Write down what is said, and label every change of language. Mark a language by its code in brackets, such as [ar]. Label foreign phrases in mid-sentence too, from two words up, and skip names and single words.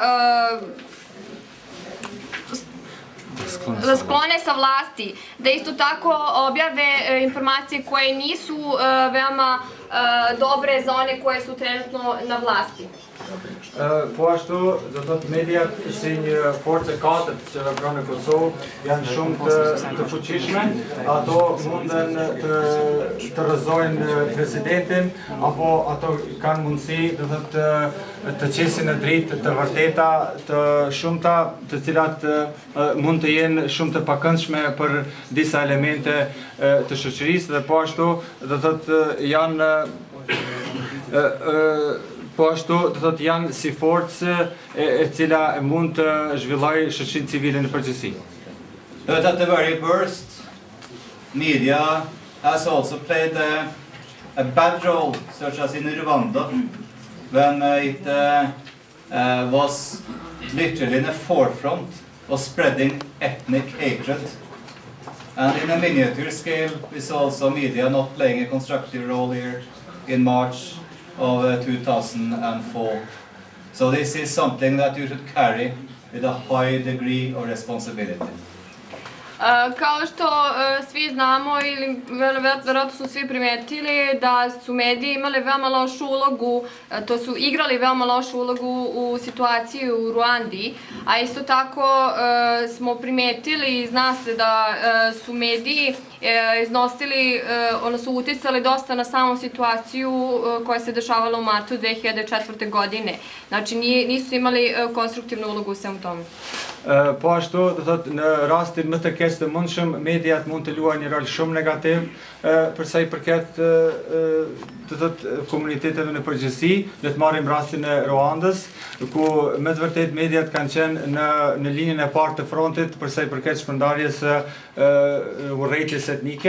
[sr] da sklone sa vlasti, da isto tako objave informacije koje nisu veoma dobre za one koje su trenutno na vlasti. [sq] Po ashtu, do të thotë mediat si një forcë e katërt që vepron në Kosovë janë shumë të fuqishme, ato munden të rrëzojnë presidentin apo ato kanë mundësi do të qesin në dritë të vërteta të shumta, të cilat mund të jenë shumë të pakëndshme për disa elemente të shoqërisë dhe po ashtu do të thotë janë po ashtu do të thotë janë si forcë e cila mund të zhvillojë shoqërinë civile në përgjithësi. [en] But at the very worst, media has also played a bad role, such as in Rwanda, when it was literally in the forefront of spreading ethnic hatred. And in a miniature scale, we saw also media not playing a constructive role here in March of 2004. So this is something that you should carry with a high degree of responsibility. [sr] Kao što svi znamo ili verovatno su svi primetili da su mediji imali veoma lošu ulogu, to su igrali veoma lošu ulogu u situaciji u Ruandi, a isto tako smo primetili i zna se da su mediji iznosili, odnosno uticali dosta na samu situaciju koja se dešavala u martu 2004. godine. Znači nisu imali konstruktivnu ulogu u svemu tome. [sq] Po ashtu, do thotë në rastin më të keq të mundshëm, mediat mund të luajnë një rol shumë negativ për sa i përket do thotë komuniteteve në përgjithësi. Le të marrim rastin e Ruandës, ku me të vërtetë mediat kanë qenë në linjën e parë të frontit për sa i përket shpërndarjes së urrëties etnike.